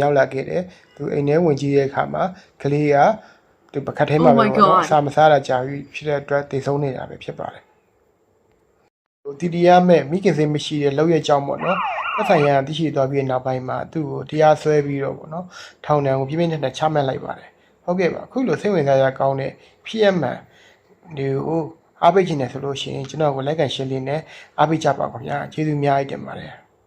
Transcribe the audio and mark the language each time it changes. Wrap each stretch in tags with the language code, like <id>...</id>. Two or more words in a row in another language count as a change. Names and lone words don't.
<my>ရောက်လာခဲ့တယ်သူအိမ်ထဲဝင်ကြည့်တဲ့အခါမှာကလေးကသူပကတ်ထဲမှာပဲပေါ့နော်အစာမစားတာကြာပြီဖြစ်တဲ့အတွက်တိတ်ဆုံးနေတာပဲဖြစ်ပါတယ်တီတီရမဲ့မိခင်စိတ်မရှိတဲ့လောက်ရကြောင်းပေါ့နော်သက်ဆိုင်ရာသိရှိသွားပြီးနောက်ပိုင်းမှာသူ့ကိုတရားစွဲပြီးတော့ပေါ့နော်ထောင်ဒဏ်ကိုပြင်းပြင်းထန်ထန်ချမှတ်လိုက်ပါတယ်ဟုတ်ကဲ့ပါအခုလိုစိတ်ဝင်စားရကောင်းတဲ့ဖြစ်ရမှန်ဒီကိုအားပေးခြင်းနဲ့ဆိုလို့ရှိရင်ကျွန်တော်ကို</my> <en>like and share</en> <my>လေးနဲ့အားပေးကြပါခင်ဗျာကျေးဇူးအများကြီးတင်ပါတယ်</my>